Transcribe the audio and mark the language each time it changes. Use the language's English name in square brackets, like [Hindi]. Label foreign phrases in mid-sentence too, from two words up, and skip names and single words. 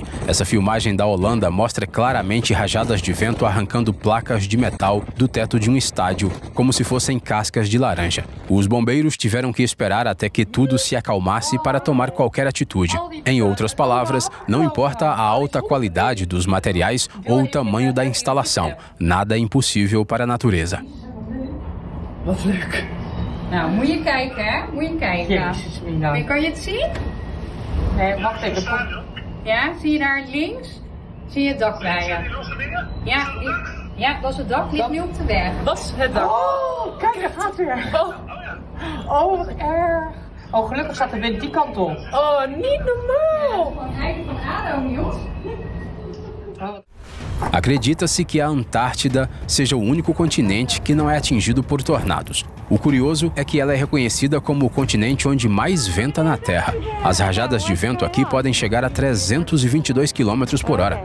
[Portuguese] Essa filmagem da Holanda mostra claramente rajadas de vento arrancando placas de metal do teto de um estádio, como se fossem cascas de laranja. Os bombeiros tiveram que esperar até que tudo se acalmasse para tomar qualquer atitude. Em outras palavras, não importa a alta qualidade dos materiais ou o tamanho da instalação, nada é impossível para a natureza. [Dutch] Wat leuk. Nou, moet je kijken, hè? Moet je kijken. Jezus, Mina. Kan je het zien? Nee, wacht even. Ja, zie je daar links? Zie je het dak bij je? Ja, dat is het dak. Ligt nu op de weg. Dat is het dak. Oh, kijk, daar gaat weer. Oh, wat erg. Oh, gelukkig staat de wind die kant op. Oh, niet normaal. Van Heide van Ado, Niels. [Portuguese] Acredita-se que a Antártida seja o único continente que não é atingido por tornados. O curioso é que ela é reconhecida como o continente onde mais venta na Terra. As rajadas de vento aqui podem chegar a 322 km por hora.